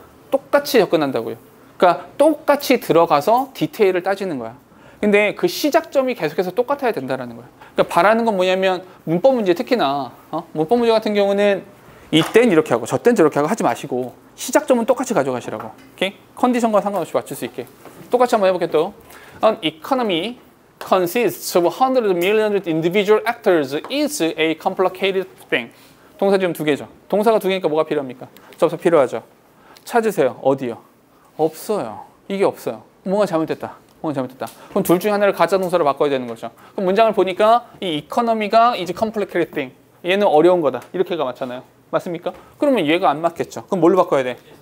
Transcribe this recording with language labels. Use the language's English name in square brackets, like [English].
[Korean] 똑같이 접근한다고요. 그러니까 똑같이 들어가서 디테일을 따지는 거야. 근데 그 시작점이 계속해서 똑같아야 된다는 거야. 그러니까 바라는 건 뭐냐면 문법 문제 특히나 문법 문제 같은 경우는 이땐 이렇게 하고 저땐 저렇게 하고 하지 마시고 시작점은 똑같이 가져가시라고. 오케이? 컨디션과 상관없이 맞출 수 있게. 똑같이 한번 해볼게요 또. [English] An economy consists of hundreds of millions of individual actors is a complicated thing. [Korean] 동사 지금 2개죠. 동사가 2개니까 뭐가 필요합니까? 접속 필요하죠. 찾으세요. 어디요? 없어요. 이게 없어요. 뭔가 잘못됐다. 뭔가 잘못됐다. 그럼 둘 중에 하나를 가짜 동사로 바꿔야 되는 거죠. 그럼 문장을 보니까 이 economy가 is complicated thing. 얘는 어려운 거다. 이렇게가 맞잖아요. 맞습니까? 그러면 얘가 안 맞겠죠. 그럼 뭘로 바꿔야 돼?